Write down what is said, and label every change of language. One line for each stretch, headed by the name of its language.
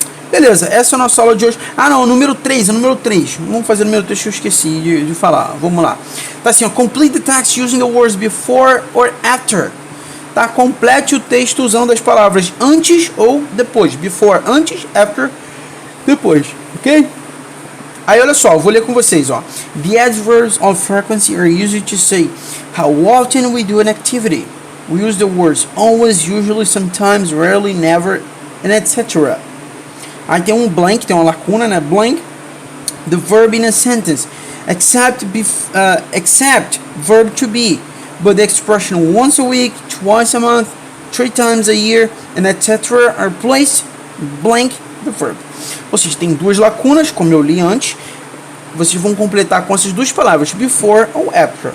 Portuguese: Beleza, essa é a nossa aula de hoje. Ah, não, número 3, Vamos fazer o número 3 que eu esqueci de falar. Vamos lá. Tá assim, ó.
English: Complete the text using the words before or after.
Portuguese: Tá? Complete o texto usando as palavras antes ou depois.
English: Before,
Portuguese: antes,
English: after,
Portuguese: depois.
English: Ok?
Portuguese: Aí, olha só, eu vou ler com vocês, ó.
English: The adverbs of frequency are used to say how often we do an activity. We use the words always, usually, sometimes, rarely, never, and etc.
Portuguese: Aí tem um blank, tem uma lacuna, né?
English: Blank. The verb in a sentence. Except verb to be. But the expression once a week, twice a month, 3 times a year, and etc. are placed blank the verb.
Portuguese: Ou seja, tem duas lacunas, como eu li antes. Vocês vão completar com essas duas palavras, before ou after.